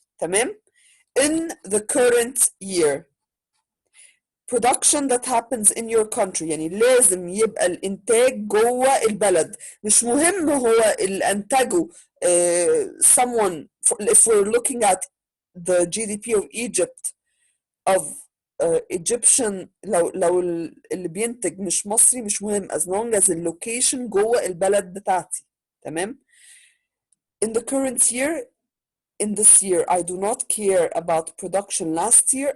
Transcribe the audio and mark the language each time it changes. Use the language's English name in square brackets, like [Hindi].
[Arabic] تمام؟ [English] In the current year. Production that happens in your country, [Arabic] يعني لازم يبقى الإنتاج جوه البلد. مش مهم هو اللي أنتجه [English] someone. If we're looking at the GDP of Egypt, of Egyptian, [Arabic] لو اللي بينتج مش مصري مش مهم [English] as long as the location [Arabic] جوه البلد بتاعتي. تمام؟ [English] In the current year, in this year, I do not care about production last year.